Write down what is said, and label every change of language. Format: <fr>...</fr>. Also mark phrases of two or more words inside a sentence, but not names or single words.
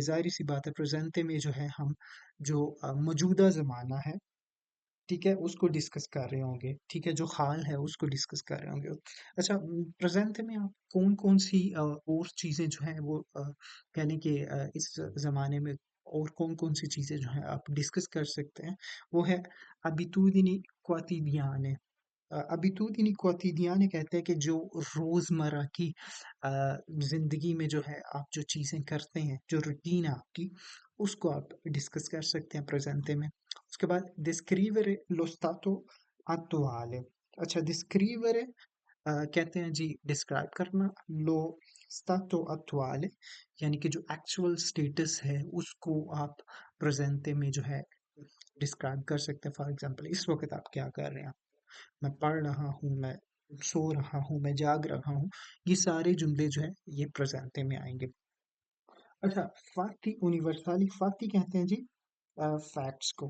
<ur>ظاہر سی بات ہے، پریزنٹے میں جو ہے ہم جو موجودہ زمانہ ہے، ٹھیک ہے، اس کو ڈسکس کر رہے ہوں گے. ٹھیک ہے، جو حال ہے اس کو ڈسکس کر رہے ہوں گے. اچھا، پریزنٹ میں آپ کون کون سی اور چیزیں جو ہیں وہ یعنی کہ اس زمانے میں اور کون کون سی چیزیں جو ہیں آپ ڈسکس کر سکتے ہیں، وہ ہے</ur> <it>abitudini quotidiane। abitudini quotidiane</it> <ur>کہتے ہیں کہ جو روزمرہ کی زندگی میں جو ہے آپ جو چیزیں کرتے ہیں، جو روٹین ہے آپ کی، اس کو آپ ڈسکس کر سکتے ہیں پریزنٹے میں. اس کے بعد</ur> <it>descrivere lo stato attuale।</it> <ur>اچھا، descrivere کہتے ہیں جی ڈسکرائب کرنا,</ur> <it>lo stato attuale</it> <ur>یعنی کہ جو</ur> <en>actual status</en> <ur>ہے اس کو آپ پریزنٹے میں جو ہے ڈسکرائب کر سکتے ہیں.</ur> <en>for example,</en> <ur>اس وقت آپ کیا کر رہے ہیں؟ میں پڑھ رہا ہوں، میں سو رہا ہوں، میں جاگ رہا ہوں. یہ سارے جملے جو ہے یہ پریزنٹے میں آئیں گے۔ اچھا,</ur> <it>fatti universali,</it> <ur>فاتی کہتے ہیں جی فیکٹس کو.</ur>